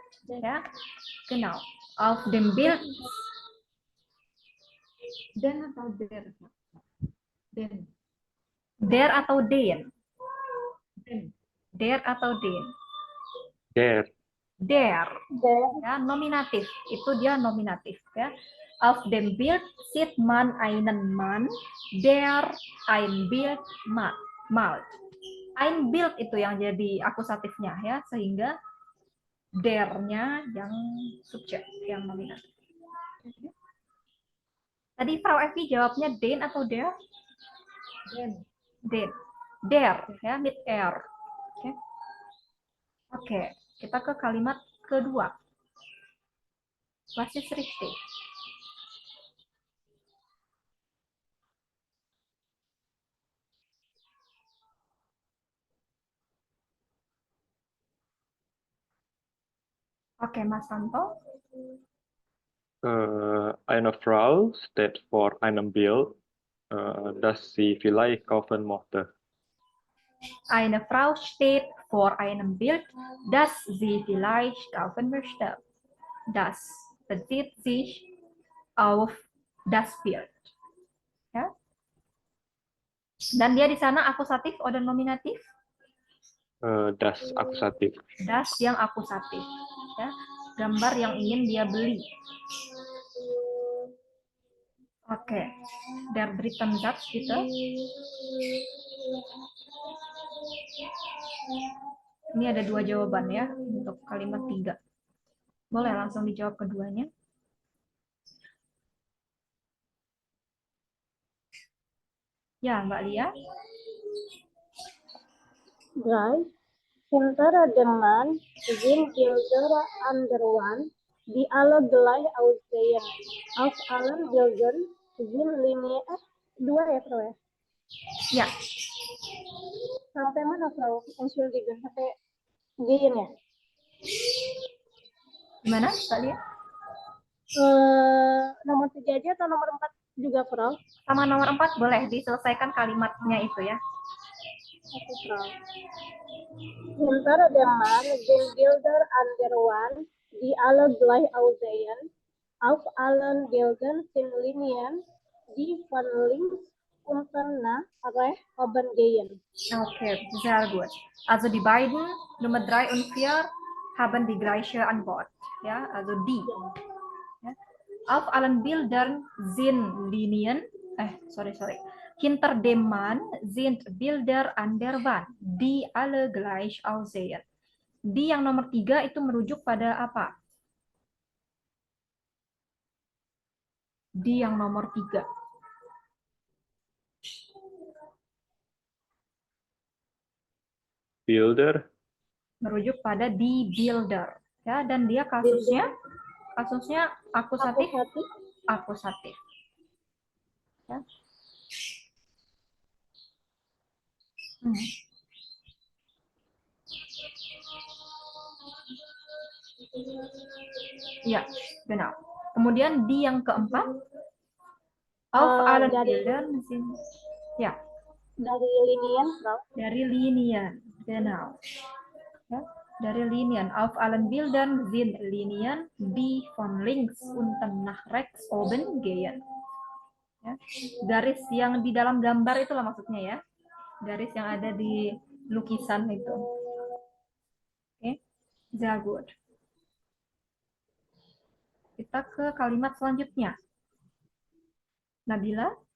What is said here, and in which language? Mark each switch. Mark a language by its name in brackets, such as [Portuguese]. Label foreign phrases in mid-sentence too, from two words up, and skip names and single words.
[German] Ya, genau. Auf dem Bild. [Indonesian] Den atau der? Den. Der atau den? Den. Der atau den? Der. Der. Ya, nominatif. Itu dia nominatif ya. [German] Auf dem Bild sieht man einen Mann, der ein Bild malt. Ein Bild [Indonesian] itu yang jadi akusatifnya ya, sehingga der-nya yang subjek, yang nominatif. Tadi Frau Evi jawabnya den atau der? Den. Den. Der ya, [German] mit er. [Indonesian] Oke. Oke, kita ke kalimat kedua. [German] Was ist richtig? [Indonesian] Oke, Mas Santo. [German] Eine Frau steht vor einem Bild, das sie vielleicht kaufen möchte. Eine Frau steht vor einem Bild, das sie vielleicht kaufen möchte. Das bezieht sich auf das Bild. [Indonesian] Ya. Dan dia di sana akusatif atau nominatif? Das akusatif. Das yang akusatif. Ya. Gambar yang ingin dia beli. Oke. [German] Der dritten Satz gitu. [Indonesian] Ini ada dua jawaban ya untuk kalimat 3. Boleh langsung dijawab keduanya. Ya, Mbak Lia. [German] Drei. Hinter dem Mann sind Bilder anderen, die alle gleich aussehen. Auf allen Bildern sind Linien. [Indonesian] 2 ya, Frau ya? Ya, Sampai mana, [German] Frau? Entschuldigung, [Indonesian] sampai gehen ya? gimana Mbak Lia? Nomor 3 aja atau nomor 4 juga, Frau? Sama nomor 4 boleh diselesaikan kalimatnya itu ya. Oke, Frau. Hinter dem Mann sind Bilder anderen, die alle gleich aussehen. Auf allen Bildern sind Linien, die von links unten nach rechts oben gehen. [German] Okay, sehr gut. Also die beiden, Nummer 3 und 4, haben die gleiche Antwort. Ja, also die. Ja. Auf allen Bildern sind Linien, sorry. Hinter dem Mann sind Bilder an der Wand, die alle gleich aussehen. [Indonesian] Di yang nomor 3 itu merujuk pada apa? Di yang nomor 3. Bilder. Merujuk pada [German] die Bilder. [Indonesian] Ya, dan dia kasusnya akusatif. Ya. Ya, benar. Kemudian di yang keempat, [German] auf allen Bildern sind, [Indonesian] ya. Dari Linien, Frau. Dari Linien, genau. Ya, dari Linien. [German] Auf allen Bildern sind Linien, die von links unten nach rechts oben gehen. [Indonesian] Ya. Garis yang di dalam gambar itulah maksudnya ya. Garis yang ada di lukisan itu. Oke, [German] sehr gut. [Indonesian] Kita ke kalimat selanjutnya. Nabila?